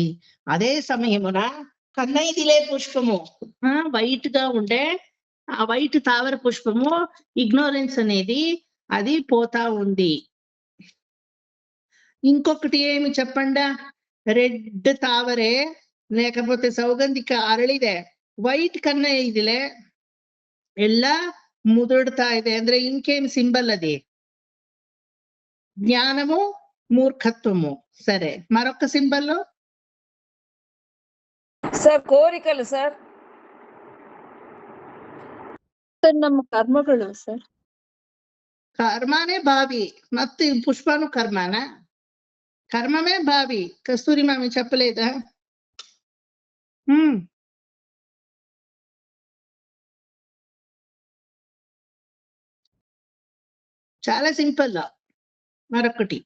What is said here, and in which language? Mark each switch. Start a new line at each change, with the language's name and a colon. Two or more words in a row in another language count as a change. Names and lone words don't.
Telugu: అదే సమయమున కన్నైదిలే పుష్పము వైట్ గా ఉండే ఆ వైట్ తావర పుష్పము ఇగ్నోరెన్స్ అనేది అది పోతా ఉంది. ఇంకొకటి ఏమి చెప్పండా? రెడ్ తావరే లేకపోతే సౌగంధిక
Kannada: ಅರಳಿದೆ, ವೈಟ್ ಕನ್ನೈದಿಲೆ ಎಲ್ಲ ಮುದುಡ್ತಾ ಇದೆ ಅಂದ್ರೆ
Telugu: ఇంకేమి సింబల్ అది? జ్ఞానము, మూర్ఖత్వము. సరే, మరొక సింబల్ సార్ కోరికలు సార్.
Kannada: ಸರ್ ನಮ್ಮ ಕರ್ಮಗಳು ಸರ್. ಕರ್ಮನೇ ಭಾವಿ ಮತ್ತೆ
Telugu: పుష్పను కర్మనా? కర్మమే భావి. కస్తూరి మామి చెప్పలేదా? చాలా సింపుల్. మరొకటి